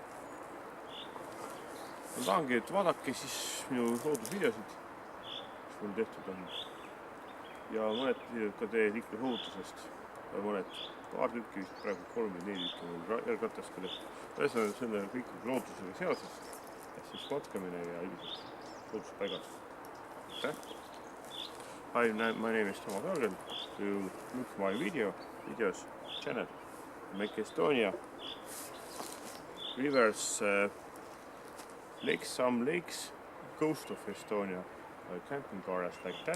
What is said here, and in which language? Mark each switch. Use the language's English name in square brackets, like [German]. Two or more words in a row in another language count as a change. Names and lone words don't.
[Estonian] Ma tahangi, et vaadake siis minu loodusvideosid, mis mul tehtud on. Ja mõned videod ka teie liiklusohutusest. Mõned paar tükki, vist praegu 3-4 tükki mul jalgrattaskele. Ühesõnaga selle kõik loodusega seoses, siis matkamine ja üldiselt looduspaigad. [English] Hi, my name is Toomas Argel. You look my videos channel. Make Estonia rivers, some lakes, coast of Estonia, camping areas like that.